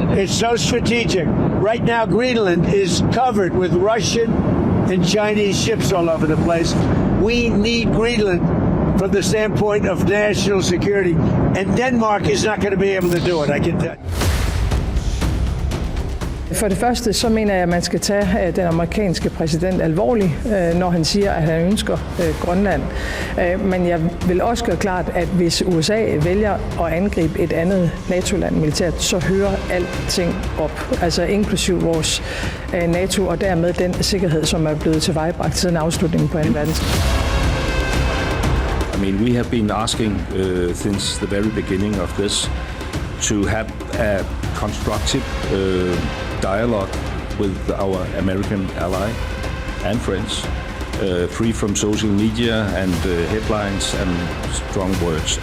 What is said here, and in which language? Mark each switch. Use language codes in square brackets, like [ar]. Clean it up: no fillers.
[en] It's so strategic. Right now, Greenland is covered with Russian and Chinese ships all over the place. We need Greenland from the standpoint of national security. And Denmark is not going to be able to do it, I can tell you. [da] For det første så mener jeg, at man skal tage den amerikanske præsident alvorligt, når han siger, at han ønsker Grønland. Men jeg vil også gøre klart, at hvis USA vælger at angribe et andet NATO-land militært, så hører alting op. Altså inklusiv vores NATO og dermed den sikkerhed, som er blevet tilvejebragt siden afslutningen på 2. verdenskrig. [en] I mean, we have been asking since the very beginning of this to have a constructive dialogue with our American ally and friends, free from social media and headlines and strong words.